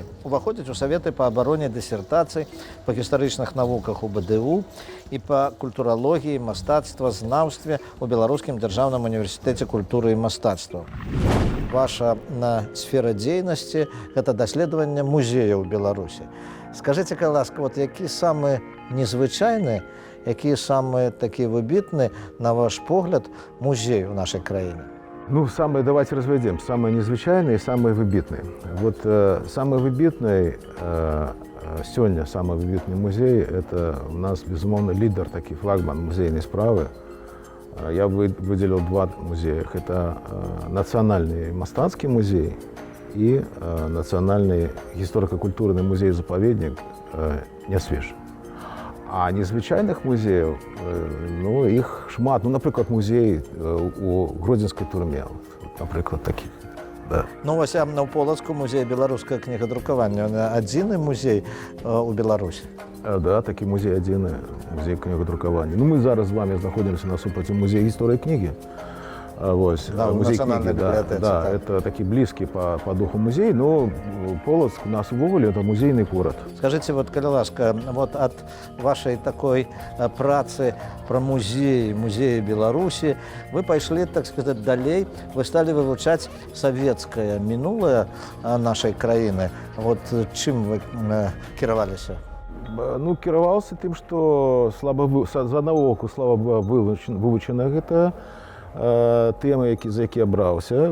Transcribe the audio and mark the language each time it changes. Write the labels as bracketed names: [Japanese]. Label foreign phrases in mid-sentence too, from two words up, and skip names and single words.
[Belarusian] Уваходзіць у саветы па абароне дысертацый, па гістарычных навуках у БДУ і па культуралогіі, мастацтва, знаўстве у Беларускім дзяржаўным універсітэце культуры і мастацтва. Ваша сфера дзейнасці – гэта даследаванне музеяў Беларусі. Скажыце, калі ласка, які самы незвычайны, які самы такі выбітны, на ваш погляд, музей у нашай краіне? [Russian] Ну, давайте разведем. Самые незвычайные и самые выбитные. Вот самый выбитный, сегодня самый выбитный музей, это у нас, безумовно, лидер, такой флагман музейной справы. Я выделил два музея. Это Национальный мастацкий музей и Национальный историко-культурный музей-заповедник Нясвеж. А незвычайных музеев, ну, их шмат. [Belarusian] Ну, наприклад, музей у Гродзенскай турме, наприклад, таких. Да. Ну, вось у Полацку музей беларускага кнігадрукавання. Адзіны музей у Беларусі. Да, такі музей адзіны, музей кнігадрукавання. Ну, мы зараз з вами знаходзімся на супраці музея гісторыі кнігі. Да, музей кнігі, да, так. [Russian] это [Belarusian] такі блізкі [Russian] по духу музей, но Полацк у нас увогуле это музейный город. Скажите, вот, [Belarusian] калі ласка, [Russian] вот от вашей такой [Belarusian] працы про музеі Беларусі, вы пайшлі, [Russian] так сказать, [Belarusian] далей, вы стали вывучаць савецкае мінулае нашай краіны. Вот чым вы кіраваліся? Ну, кіраваўся тым, што з аднаго боку слаба вывучана гэта тэмы, за якія браўся.